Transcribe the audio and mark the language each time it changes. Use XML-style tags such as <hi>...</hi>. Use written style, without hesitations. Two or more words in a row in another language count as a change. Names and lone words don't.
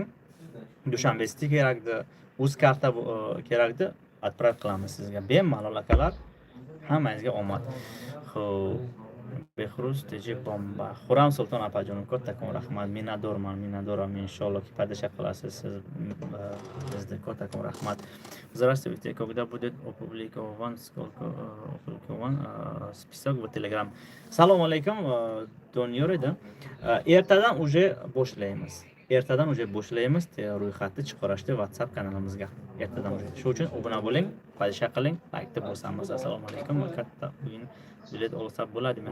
<uz>Dushanbesi kerakdi, o'z karta kerakdi, atpara qilamiz sizga. Bemalol akalar, hammangizga omad. Xo'p, Behruz teji bomba. Xuram Sulton opajonim, kattakon rahmat. Minnatdorman, inshaalloh ki padisha qilasiz siz bizda. Kattakon rahmat.</uz> <ru>Здравствуйте, когда будет опубликован список в Telegram?</ru> <uz>Assalomu alaykum, Doniyor edi. Ertadan uje boshlaymiz. Ro'yxatni chiqarishni WhatsApp kanalimizga. Ertadan uje. Shu uchun obuna bo'ling, padisha qiling, like deb bosamiz. Assalomu alaykum, katta o'yin bilet olsa bo'ladimi?</uz>